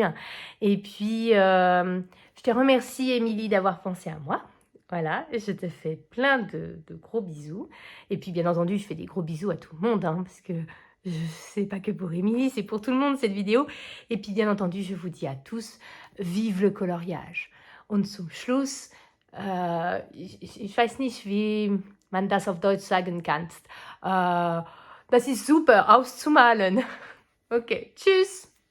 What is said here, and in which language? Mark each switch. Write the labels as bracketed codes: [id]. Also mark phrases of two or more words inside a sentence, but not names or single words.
[fr] Et puis je te remercie Émilie d'avoir pensé à moi. Voilà, je te fais plein de gros bisous. Et puis bien entendu je fais des gros bisous à tout le monde parce que c'est pas que pour Émilie, c'est pour tout le monde cette vidéo. Et puis bien entendu, je vous dis à tous, vive le coloriage. [de] Und zum Schluss, ich weiß nicht, wie man das auf Deutsch sagen kann. Das ist super, auszumalen. Okay, tschüss.